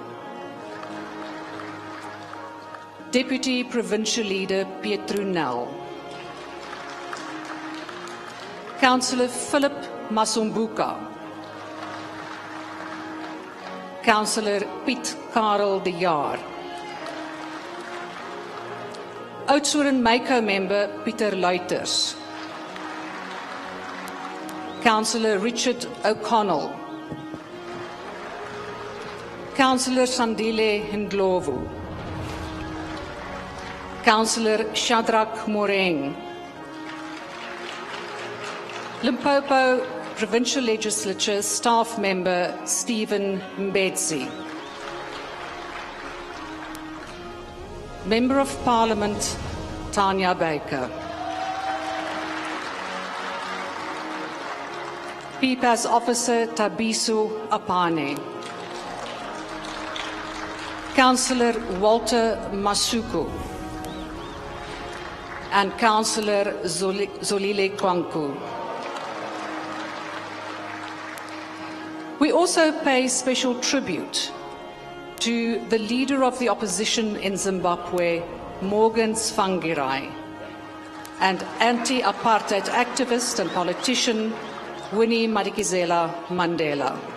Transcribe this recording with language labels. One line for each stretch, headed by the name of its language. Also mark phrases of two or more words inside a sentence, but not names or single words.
English: Deputy Provincial Leader Pietro Nel. Councillor Philip Masombuka. Councillor Piet Karel de Jaar. Oudtshoorn Mako member Pieter Luiters. Councillor Richard O'Connell. Councillor Sandile Ndlovu. Councillor Shadrach Moreng. Limpopo Provincial Legislature Staff Member Stephen Mbetsi. Member of Parliament Tanya Baker. PPAS Officer Tabiso Apane. Councillor Walter Masuku. And Councillor Zolile Kwanku. We also pay special tribute to the leader of the opposition in Zimbabwe, Morgan Tsvangirai, and anti-apartheid activist and politician, Winnie Madikizela Mandela.